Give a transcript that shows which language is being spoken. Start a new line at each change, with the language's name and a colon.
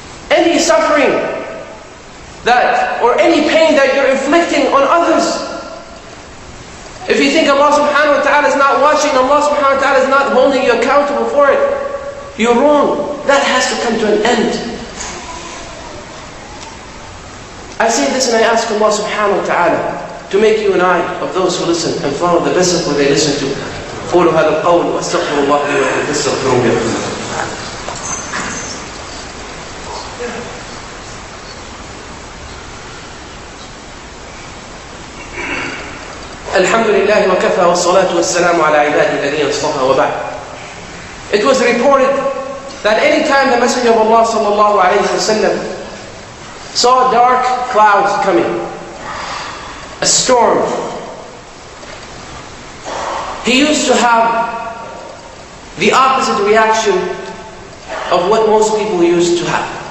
English: Any suffering or any pain that you're inflicting on others, if you think Allah subhanahu wa ta'ala is not watching, Allah subhanahu wa ta'ala is not holding you accountable for it, you're wrong. That has to come to an end. I say this and I ask Allah subhanahu wa ta'ala to make you and I of those who listen and follow the best of what they listen to.
Arabic: قولوا هذا القول واستغفر الله لي ولكم فاستغفروه يغفر لكم. الحمد لله وكفى والصلاة والسلام على عباده الذين اصطفى وبعد.
English: It was reported that any time the Messenger of Allah sallallahu alayhi wa sallam saw dark clouds coming, a storm, he used to have the opposite reaction of what most people used to have.